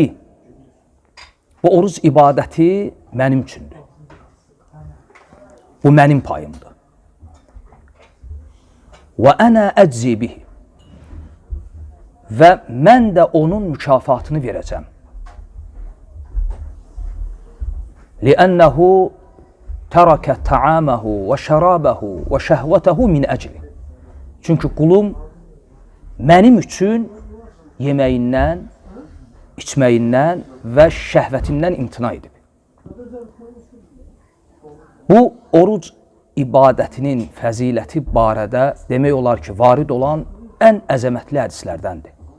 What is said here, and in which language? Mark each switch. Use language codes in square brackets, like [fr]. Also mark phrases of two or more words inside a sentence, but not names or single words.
[az] Bu oruc ibadəti mənim üçündür. Bu mənim payımdır. [ar] و أنا أجزي به. [az] Və mən də onun mükafatını verəcəm. [ar] لِأَنَّهُ تَرَكَ تَعَامَهُ وَشَرَابَهُ وَشَهْوَتَهُ مِنْ أَجْلِ. [az] Çünki qulum mənim üçün yeməyindən, içməyindən və şəhvətindən imtina edib. Bu, oruc ibadətinin fəziləti barədə demək olar ki, varid olan ən əzəmətli hədislərdəndir.